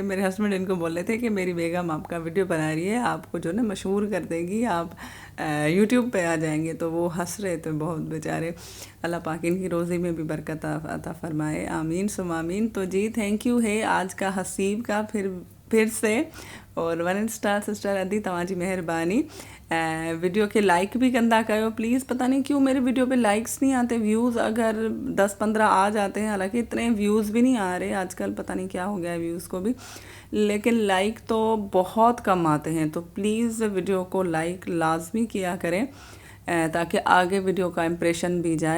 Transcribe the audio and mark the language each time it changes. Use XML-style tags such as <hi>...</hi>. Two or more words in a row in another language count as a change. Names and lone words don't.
<ur>میرے ہسبینڈ ان کو بول رہے تھے کہ میری بیگم آپ کا ویڈیو بنا رہی ہے، آپ کو جو نا مشہور کر دے گی، آپ یوٹیوب پے آ جائیں گے. تو وہ ہنس رہے تھے بہت بیچارے۔ اللہ پاک ان کی روزی میں بھی برکت عطا فرمائے,</ur> <ar>آمین ثم آمین.</ar> <ur>تو جی</ur> <en>thank you</en> <ur>ہے آج کا حسیب کا پھر سے. اور 1 اسٹار سسٹر</ur> <sd>अदी तव्हांजी महिरबानी।</sd> <ur>ویڈیو کے لائک بھی</ur> <sd>कंदा कयो</sd> <ur>प्लीज़। پتا نہیں کیوں میرے ویڈیو پے لائکس نہیں آتے، ویوز اگر 10-15 آ جاتے ہیں، حالانکہ اتنے ویوز بھی نہیں آ رہے آج کل، پتا نہیں کیا ہو گیا ہے ویوز کو بھی، لیکن لائک تو بہت کم آتے ہیں. تو پلیز ویڈیو کو لائک لازمی کیا کریں تاکہ آگے ویڈیو کا امپریشن بھی جائے.</ur>